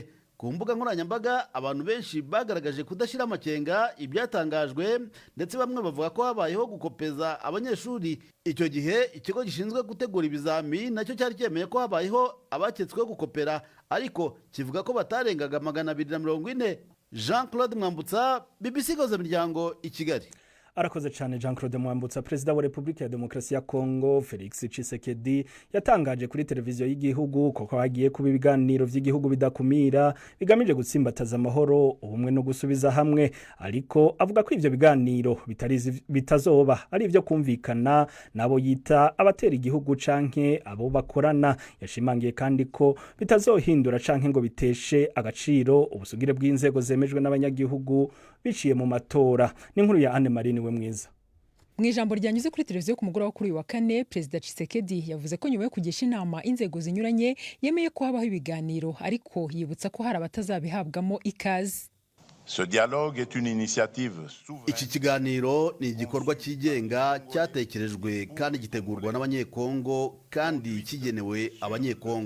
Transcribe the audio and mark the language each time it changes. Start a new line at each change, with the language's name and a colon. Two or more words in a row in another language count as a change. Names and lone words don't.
Kinyarwanda: Ku mbuga nkoranyambaga abantu benshi bagaragaje kudashyira amakenga ibyatangajwe, ndetse bamwe bavuga ko habayeho gukopeza abanyeshuri. Icyo gihe ikigo gishinzwe gutegura ibizami nacyo cyari cyemeye ko habayeho abaketsweho gukopera, ariko kivuga ko batarengaga 240. Jean Claude Mwambutsa, BBC Gahuza Miryango, i Kigali.
Rundi: Arakoze cyane Jean Claude Mwambutsa. Perezida wa Republika ya Demokarasi ya Kongo Felix Tshisekedi yatangaje kuri televiziyo y'igihugu ko hagiye kuba ibiganiro by'igihugu bidakumira bigamije gutsimbataza amahoro, ubumwe no gusubiza hamwe, ariko avuga ko ivyo biganiro bitazoba ari ivyo kumvikana nabo yita abatera igihugu canke abo bakorana. Yashimangiye kandi ko bitazohindura canke ngo biteshe agaciro ubusugire bw'inzego zemejwe n'abanyagihugu biciye mu matora. N'inkuru ya Anne Marine we mwiza.
Kinyarwanda: Mu ijambo ryanyuze kuri televiziyo ku mugoroba kuri wa kane, Perezida Tshisekedi yavuze ko nyuma yo kugisha inama inzego zinyuranye yemeye ko habaho ibiganiro, ariko yibutsa ko hari abatazabihabwamo ikaze. Iki kiganiro ni igikorwa cyigenga cyatekerejwe kandi gitegurwa n'abanyekongo kandi kigenewe abanyekongo.